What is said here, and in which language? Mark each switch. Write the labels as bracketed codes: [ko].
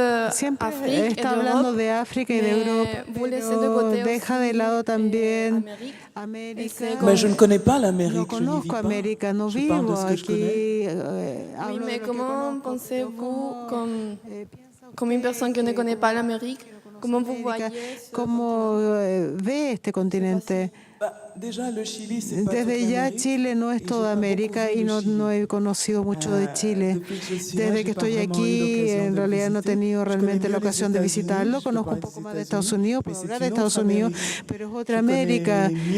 [es] Siempre está hablando de África y de Europa, pero deja de lado también América. No conozco América, no vivo aquí. [fr] Oui, mais comment pensez-vous, comme une personne qui ne connaît pas l'Amérique, comment vous voyez [es] ¿Cómo ve este continente? Desde ya Chile no es toda América y no he conocido mucho de Chile. Desde que estoy aquí, en realidad no he tenido realmente la ocasión de visitarlo. Conozco un poco más de Estados Unidos, puedo hablar de Estados Unidos, pero es otra América.